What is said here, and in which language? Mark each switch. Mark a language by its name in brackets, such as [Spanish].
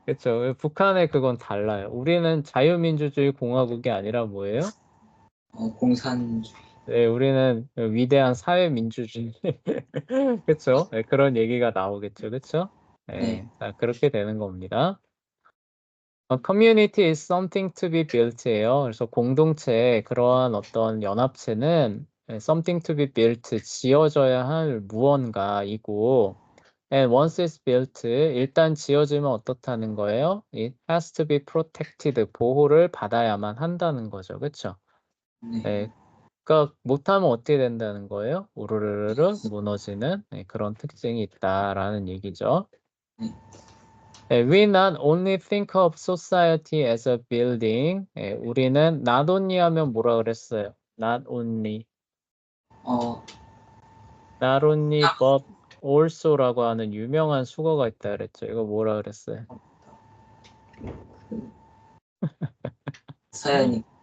[Korean] 그쵸? 북한의 그건 달라요. 우리는 자유민주주의 공화국이 아니라 뭐예요? 공산주의. 네, 우리는 위대한 사회민주주의. 그쵸? 네, 그런 얘기가 나오겠죠. 그쵸? 네. 네, 자, 그렇게 되는 겁니다. [English] Community is something to be built예요. [Korean] 그래서 공동체, 그러한 어떤 연합체는 [English] something to be built, [Korean] 지어져야 할 무언가이고, [English] and once it's built, [Korean] 일단 지어지면 어떻다는 거예요? [English] It has to be protected, [Korean] 보호를 받아야만 한다는 거죠. 그쵸? 네. 네, 그러니까 못하면 어떻게 된다는 거예요? 우르르르 무너지는 그런 특징이 있다라는 얘기죠. 네. [English] We not only think of society as a building. [Korean] 우리는 [English] not only [Korean] 하면 뭐라 그랬어요? [English] Not only, 어, not only but also [Korean] 라고 하는 유명한 수거가 있다 그랬죠. 이거 뭐라 그랬어요? 그 사연이.